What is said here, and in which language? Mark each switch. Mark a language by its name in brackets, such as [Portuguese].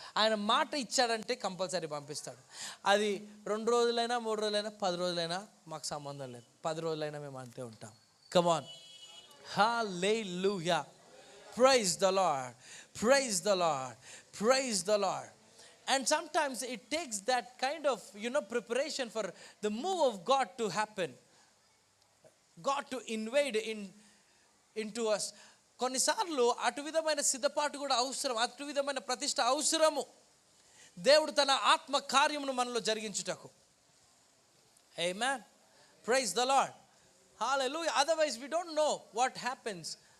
[Telugu] ఆయన మాట ఇచ్చాడంటే కంపల్సరీ పంపిస్తాడు. అది 2 రోజులైనా 3 రోజులైనా 10 రోజులైనా మాకు సంబంధం లేదు. 10 రోజులైనా మేము అంతే ఉంటాం. Come on. Hallelujah. [English] Praise the Lord, praise the Lord, praise the Lord. And sometimes it takes that kind of preparation for the move of God to happen, God to invade into us. [Telugu] కొన్నిసార్లు అటు విధమైన సిద్ధపాటు కూడా అవసరం, అటు విధమైన ప్రతిష్ట అవసరము, దేవుడు తన ఆత్మ కార్యమును మనలో జరిగించుటకు. ఆమేన్. Praise the lord. Hallelujah. [English] Otherwise we don't know what happens.